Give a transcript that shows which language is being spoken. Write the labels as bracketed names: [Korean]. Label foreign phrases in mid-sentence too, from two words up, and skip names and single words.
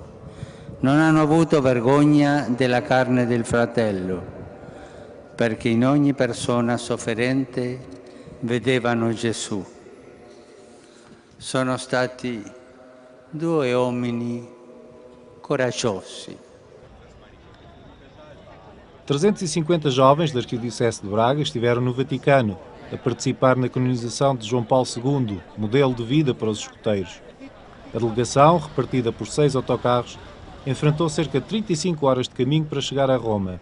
[Italian] Non hanno avuto vergogna della carne del fratello, perché in ogni persona sofferente vedevano Gesù. Sono stati due uomini coraggiosi. [Portuguese] 350 jovens da Arquidiocese de Braga estiveram no Vaticano a participar na canonização de João Paulo II, modelo de vida para os escuteiros. A delegação, repartida por 6 autocarros, enfrentou cerca de 35 horas de caminho para chegar a Roma.